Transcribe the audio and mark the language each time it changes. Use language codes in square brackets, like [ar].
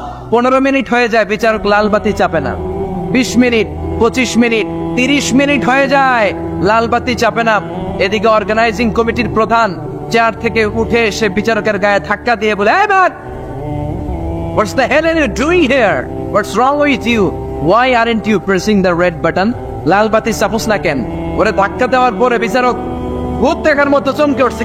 [bn] 15 minute হয়ে যায়, বিচারক লালবাতি চাপে না। 20 মিনিট, 25 মিনিট, 30 মিনিট হয়ে যায়, লালবাতি চাপে না। এদিকে অর্গানাইজিং কমিটির প্রধান চেয়ার থেকে উঠে এসে বিচারকের গায়ে ধাক্কা দিয়ে বলে, [en] "Hey man, what's the hell are you doing here? What's wrong with you? Why aren't you pressing the red button?" [bn] লালবাতি চাপোস না কেন? ওরে ধাক্কা দেওয়ার পরে বিচারক ভূত দেখার মতো চমকে উঠছে।